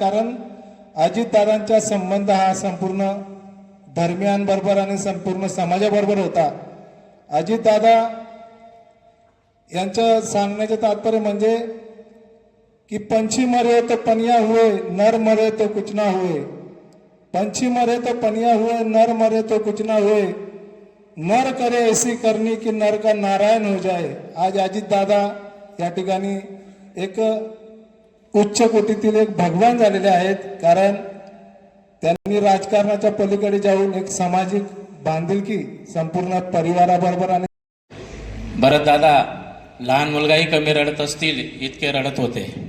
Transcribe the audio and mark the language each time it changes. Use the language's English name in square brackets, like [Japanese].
[Marathi] कारण अजितदादांचा संबंध हा संपूर्ण धर्मियांबरोबर आणि संपूर्ण समाजाबरोबर होता. अजितदादा यांचं सांगण्याचे तात्पर्य म्हणजे कि [Hindi] पंछी मरे तो पनिया हुए, नर मरे तो कुछ ना हुए. पंछी मरे तो पनिया हुए, नर मरे तो कुछ ना हुए. नर करे ऐसी करनी कि नर का नारायण हो जाए. [Marathi] आज अजितदादा या ठिकाणी एक उच्च कोटीतील एक भगवान झालेले आहेत. कारण त्यांनी राजकारणाच्या पलीकडे जाऊन एक सामाजिक बांधिलकी संपूर्ण परिवाराबरोबर आणि भरत दादा लहान मुलगाही कमी रडत असतील इतके रडत होते.